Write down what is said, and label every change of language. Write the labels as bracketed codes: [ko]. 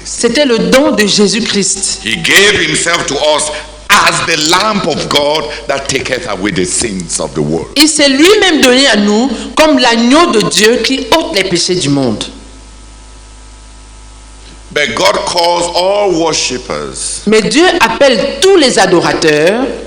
[fr] C'était le don de Jésus-Christ. [en] He gave himself to us as the Lamb of God that taketh away the sins of the world. [fr] Il s'est lui-même donné à nous comme l'agneau de Dieu qui ôte les péchés du monde. [en] But God calls all worshippers [fr] Mais Dieu appelle tous les adorateurs